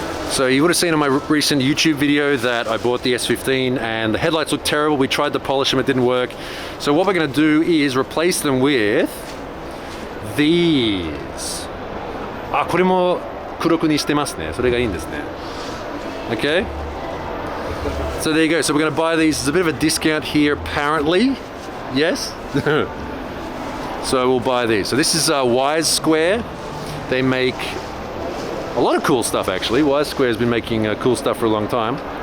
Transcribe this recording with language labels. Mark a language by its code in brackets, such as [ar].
[en] So you would have seen on my recent YouTube video that I bought the S15 and the headlights look terrible. We tried to polish them, it didn't work. So what we're going to do is replace them with these. [ja] あ、これも黒くにしてますね。それがいいんですね。 [en] Okay? So there you go. So we're going to buy these. There's a bit of a discount here apparently. Yes? So we'll buy these. So this is Wise Square. They make a lot of cool stuff actually. Wise Square has been making cool stuff for a long time.